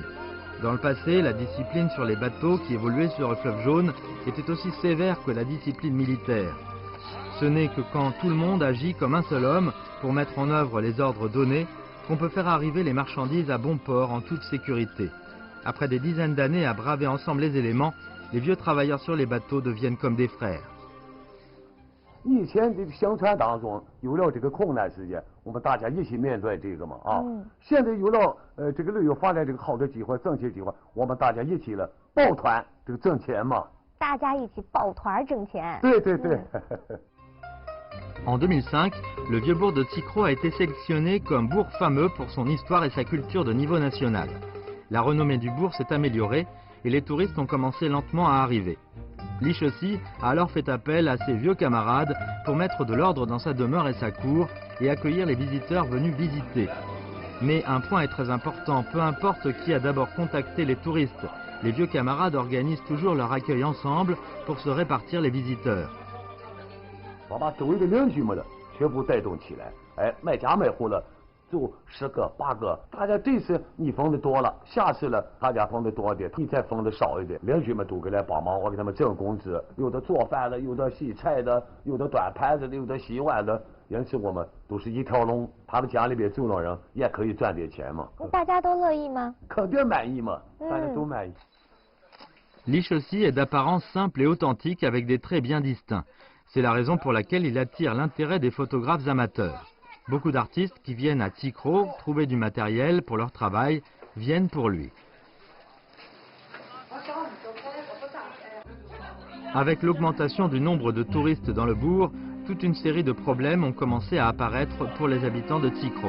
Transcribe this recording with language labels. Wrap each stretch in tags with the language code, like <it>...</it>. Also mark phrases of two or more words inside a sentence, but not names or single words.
<fr>Dans le passé, la discipline sur les bateaux qui évoluaient sur le fleuve Jaune était aussi sévère que la discipline militaire. Ce n'est que quand tout le monde agit comme un seul homme pour mettre en œuvre les ordres donnés qu'on peut faire arriver les marchandises à bon port en toute sécurité. Après des dizaines d'années à braver ensemble les éléments, les vieux travailleurs sur les bateaux deviennent comme des frères.</fr> <zh>以前的相传当中有了这个空难事件，我们大家一起面对这个嘛啊。现在有了这个旅游发展这个好的机会、挣钱机会，我们大家一起了抱团这个挣钱嘛。大家一起抱团挣钱。对对对。</zh> <fr>En 2005, le vieux bourg de Tsikro a été sélectionné comme bourg fameux pour son histoire et sa culture de niveau national. La renommée du bourg s'est améliorée et les touristes ont commencé lentement à arriver. Li Shesi a alors fait appel à ses vieux camarades pour mettre de l'ordre dans sa demeure et sa cour et accueillir les visiteurs venus visiter. Mais un point est très important, peu importe qui a d'abord contacté les touristes, les vieux camarades organisent toujours leur accueil ensemble pour se répartir les visiteurs.</fr> <zh>我把周围的邻居们的全部带动起来，哎，每家每户的就10个8个，大家这次你分的多了，下次了大家分的多一点，你再分的少一点，邻居们都给来帮忙，我给他们挣工资，有的做饭的，有的洗菜的，有的端盘子的，有的洗碗的，因此我们都是一条龙，他们家里边住的人也可以赚点钱嘛。大家都乐意吗？肯定满意嘛，大家都满意。</zh> <fr>Li Shesi est d'apparence simple et authentique avec des traits bien distincts. C'est la raison pour laquelle il attire l'intérêt des photographes amateurs. Beaucoup d'artistes qui viennent à Tsikro trouver du matériel pour leur travail viennent pour lui. Avec l'augmentation du nombre de touristes dans le bourg, toute une série de problèmes ont commencé à apparaître pour les habitants de Tsikro.</fr>